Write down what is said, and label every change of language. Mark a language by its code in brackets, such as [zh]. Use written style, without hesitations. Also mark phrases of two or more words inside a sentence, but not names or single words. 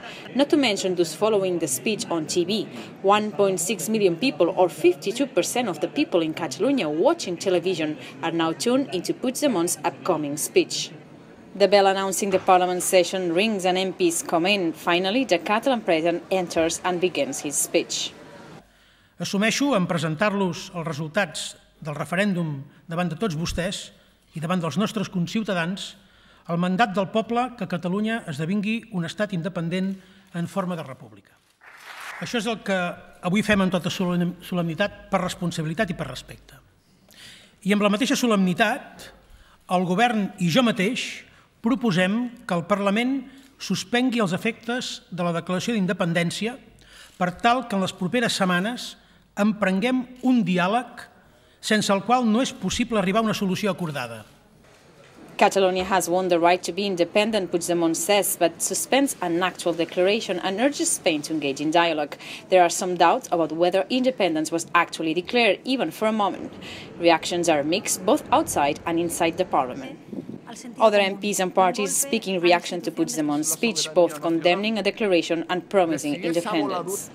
[en] Not to mention those following the speech on TV. 1.6 million people, or 52% of the people in Catalonia watching television, are now tuned into Puigdemont's upcoming speech. The bell announcing the Parliament session rings and MPs come in. Finally, the Catalan president enters and begins his speech. [ca] Assumeixo en presentar-los els resultats del referèndum davant de tots vostès i davant dels nostres conciutadans el mandat del poble que Catalunya esdevingui un estat independent en forma de república. Això és el que avui fem amb tota solemnitat per responsabilitat i per respecte. I amb la mateixa solemnitat, el govern i jo mateix proposem que el Parlament suspengui els efectes de la declaració d'independència per tal que en les properes setmanes emprenguem un diàleg sense el qual no és possible arribar a una solució acordada. [en] Catalonia has won the right to be independent, Puigdemont says, but suspends an actual declaration and urges Spain to engage in dialogue. There are some doubts about whether independence was actually declared, even for a moment. Reactions are mixed, both outside and inside the parliament. Other MPs and parties speak in reaction to Puigdemont's speech, both condemning a declaration and promising independence.